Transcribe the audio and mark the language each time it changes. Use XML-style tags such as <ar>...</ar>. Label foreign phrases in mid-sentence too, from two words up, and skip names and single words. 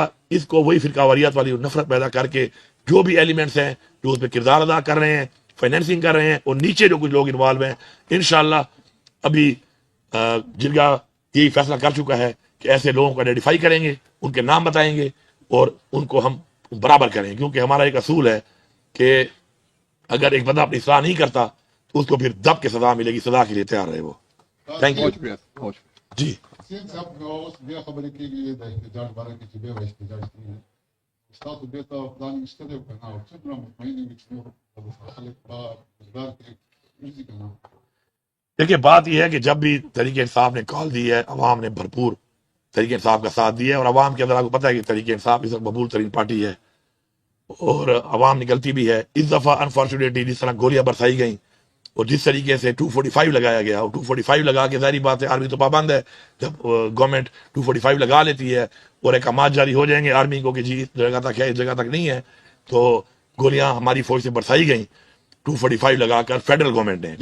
<ur>اس کو وہی فرقہ واریت والی نفرت پیدا کر کے جو بھی ایلیمنٹس ہیں جو اس پہ کردار ادا کر رہے ہیں، فائنینسنگ کر رہے ہیں، اور نیچے جو کچھ لوگ انوالو ہیں، انشاءاللہ ابھی جرگہ یہی فیصلہ کر چکا ہے کہ ایسے لوگوں کو آئیڈینٹیفائی کریں گے، ان کے نام بتائیں گے اور ان کو ہم برابر کریں، کیونکہ ہمارا ایک اصول ہے کہ اگر ایک بندہ اپنی اصلاح نہیں کرتا تو اس کو پھر دب کے سزا ملے گی، سزا کے لیے تیار رہے وہ۔</ur> <en>thank you جی۔</en> <ps>سیند صاحب اوس بیا خبرې کېږي د احتجاج باره کې چې بیا به احتجاج کېږي، ستاسو بېرته پلان شته دی که نه؟ او څومره مطمئن یې چې نور خلک به روزګار کې وځي که نه؟</ps> <ur>دیکھیے بات یہ ہے کہ جب بھی تحریک انصاف نے کال دی ہے، عوام نے بھرپور تحریک انصاف کا ساتھ دیا ہے، اور عوام کے اندر آپ کو پتہ ہے کہ تحریک انصاف اس وقت مقبول ترین پارٹی ہے اور عوام نکلتی بھی ہے۔ اس دفعہ انفارچونیٹلی جس طرح گولیاں برسائی گئیں اور جس طریقے سے 245 لگایا گیا، اور 245 لگا کے ظاہری بات ہے آرمی تو پابند ہے، جب گورنمنٹ 245 لگا لیتی ہے اور احکامات جاری ہو جائیں گے آرمی کو کہ جی اس جگہ تک ہے اس جگہ تک نہیں ہے، تو گولیاں ہماری فوج سے برسائی گئیں 245 لگا کر فیڈرل گورنمنٹ نے۔</ur>